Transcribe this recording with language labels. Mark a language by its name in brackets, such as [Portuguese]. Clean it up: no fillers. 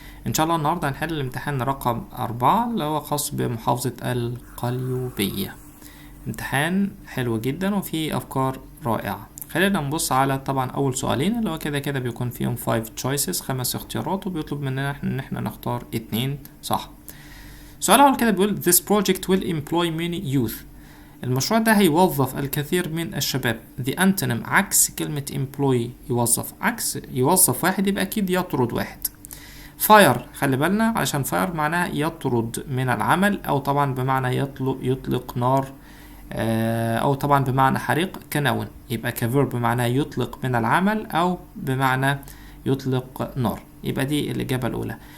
[Arabic] إن شاء الله النهاردة هنحل الامتحان رقم 4 اللي هو خاص بمحافظة القليوبية. امتحان حلو جدا وفيه أفكار رائعة. خلينا نبص على طبعا أول سؤالين اللي هو كده بيكون فيهم 5 choices، 5 اختيارات، وبيطلب مننا إن احنا نختار 2 صح. السؤال الأول كده بيقول [English] This project will employ many youth. [Arabic] المشروع ده هيوظف الكثير من الشباب. [English] The antonym [Arabic] عكس كلمة employ يوظف، عكس يوظف واحد يبقى أكيد يطرد واحد. fire خلي بالنا علشان fire معناها يطرد من العمل، أو طبعا بمعنى يطلق نار، أو طبعا بمعنى حريق كنون، يبقى كverb بمعنى يطلق من العمل أو بمعنى يطلق نار، يبقى دي الإجابة الأولى.